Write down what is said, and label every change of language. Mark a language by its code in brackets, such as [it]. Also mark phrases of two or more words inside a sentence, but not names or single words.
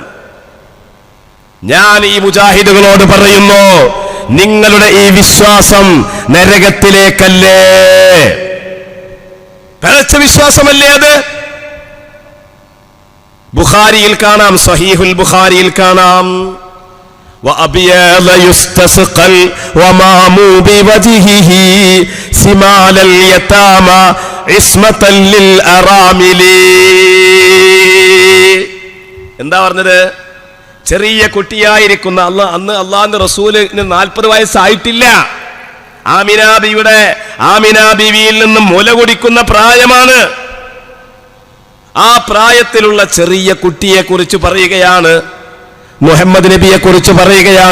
[ml] ഞാൻ ഈ മുജാഹിദുകളോട് പറയുന്നു, നിങ്ങളുടെ ഈ വിശ്വാസം നരകത്തിലേക്കല്ലേ, പിഴച്ച വിശ്വാസമല്ലേ അത്? ബുഖാരിയിൽ കാണാം, സഹീഹുൽ ബുഖാരിയിൽ കാണാം, [ar] وأبيض يستسقى ومامو بوجهه سمال اليتامى عصمة للأرامل. [ml] എന്താ പറഞ്ഞത്? ചെറിയ കുട്ടിയായിരിക്കുന്ന അന്ന് അള്ളാഹുവിന്റെ റസൂലിന് 40 വയസ്സായിട്ടില്ല. ആമിന ബീവിയിൽ നിന്നും മുല കുടിക്കുന്ന പ്രായമാണ്. ആ പ്രായത്തിലുള്ള ചെറിയ കുട്ടിയെ കുറിച്ച് പറയുകയാണ്, മുഹമ്മദ് നബിയെ കുറിച്ച് പറയുകയാണ്.